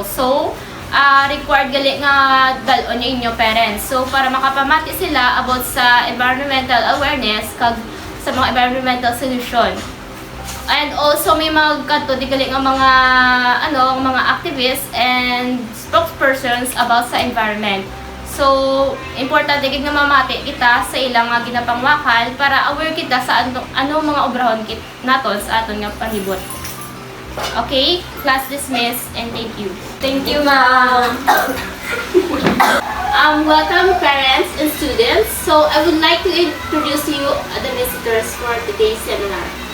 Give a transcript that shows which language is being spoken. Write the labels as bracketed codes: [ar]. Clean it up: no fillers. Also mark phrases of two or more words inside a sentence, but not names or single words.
[hil] So, required gali nga dalon niyo inyo parents. So, para makapamati sila about sa [en] environmental awareness [hil] kag sa mga [en] environmental solution. And also [hil] may magkanto di gali nga mga [en] activists and spokespersons [hil] about sa environment. So, importante gid nga mamati kita sa ilang nga ginapangwakal para aware kita sa ano mga obrahon naton sa aton nga pahibot. [en] Okay? Class dismissed and thank you. Thank you, ma'am. Welcome parents and students. So, I would like to introduce you the visitors for today's seminar.